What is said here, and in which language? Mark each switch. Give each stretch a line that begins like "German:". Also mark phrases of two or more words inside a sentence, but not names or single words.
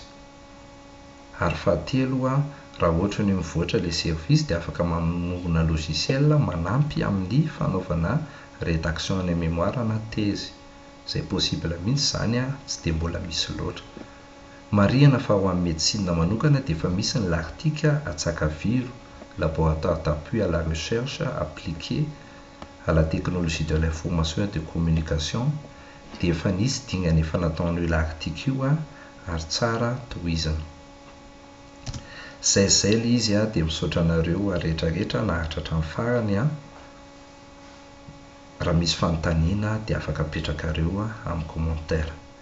Malagasy: Ary fahatelo raha ohatra ny mivoatra le service dia afaka manorina logiciel manampy amin'ny fanaovana rédaction ny mémoire na thèse. Izay possible mihitsy zany tsy dia mbola misy loatra. Marihana fa ho amin'ny médecine manokana dia efa misy ny l'article Atsakaviro,
French: laboratoire d'appui à la recherche appliquée à la technologie de l'information et de communication
Malagasy: dia efa nisy dingana efa nataon'io l'article io ary tsara tohizina. Zay le izy dia misaotra anareo rehetrarehetra naharitra hatramin'ny farany. Raha misy fanontaniana dia afaka apetrakareo amin'ny commentaire.